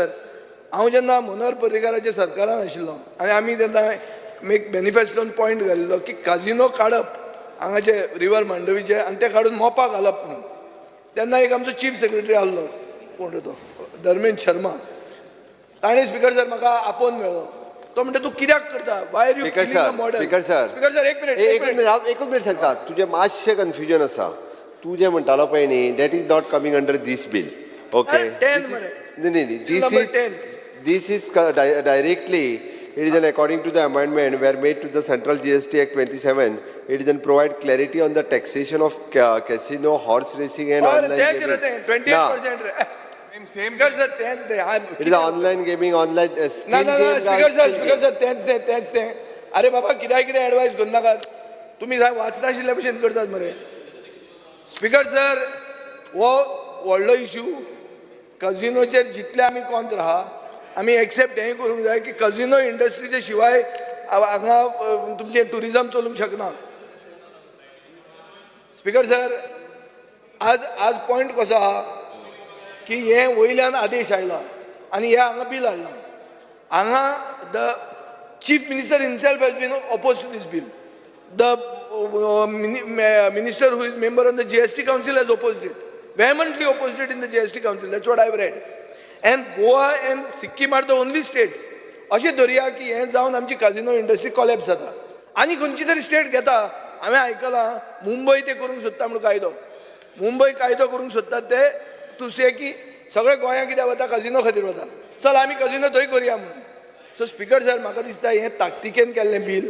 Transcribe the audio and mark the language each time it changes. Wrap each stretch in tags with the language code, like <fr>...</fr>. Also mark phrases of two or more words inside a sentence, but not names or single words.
<kok>हांव जेन्ना मनोहर पर्रीकाराच्या सरकारान आशिल्लो आनी आमी तेन्ना एक मॅनिफेस्टोन पॉयंट घालिल्लो की काजिनो काडप हांगाचे रिवर मांडवीचे आनी ते काडून मोपा घालप म्हणून. तेन्ना एक आमचो</kok> <en>chief secretary</en> <kok>आहलो, कोण तो धर्मेंद्र शर्मा, ताणें</kok> <en>speaker sir</en> <kok>म्हाका आपोवन मेळ्ळो. तो म्हणटा तूं कित्याक करता,</kok> <en>why are you killing the model. speaker sir</en> <kok>एक मिनिट हांव एकूच मिनिट सांगता. तुजें मातशें कन्फ्युजन आसा. तूं जें म्हणटालो पळय न्ही,</kok> <en>that is not coming under this bill. ओके, this is directly, it is an according to the amendment were made to the Central GST Act 27, it is an provide clarity on the taxation of casino, horse racing and online gaming. 28%. Speaker sir, It is online gaming, online Speaker sir,</en> <kok>तेंच तें. अरे बाबा कितें एडवायस करू नाकात. तुमी वाचनाशिल्ल्या भशेन करतात मरे.</kok> <en>speaker sir,</en> <kok>हो व्हडलो इशू. कजिनोचेर जितले आमी कोंत आहा, आमी एक्सेप्ट हें करूंक जाय की कजिनो इंडस्ट्रीचे शिवाय हांगा तुमचें टुरिजम चलूंक शकना.</kok> <en>speaker sir,</en> <kok>आज पॉयंट कसो आहा की हे वयल्यान आदेश आयला आनी हे हांगा बील हाडला.</kok> <en>हांगा the chief minister himself has been oppose to this bill. the minister who is member on the GST council has opposed it, vehemently opposed it in the GST council. That's what I've read. And Goa and Sikkim are the only states.</en> <kok>अशें धरया की हें जावन आमची</kok> <en>casino industry</en> <kok>कॉलॅप्स जाता. आनी खंयची तरी स्टेट घेता. हांवें आयकलां मुंबय ते करूंक सोदता म्हणून कायदो. मुंबय कायदो करूंक सोदतात ते</kok> <en>to say</en> <kok>की सगळे गोंयांत कित्याक वता, काजिनो खातीर वता. चल आमी काजिनो थंय करया म्हणून.</kok> <en>so speaker sir,</en> <kok>म्हाका दिसता हें ताकतिकेन केल्लें बील.</kok>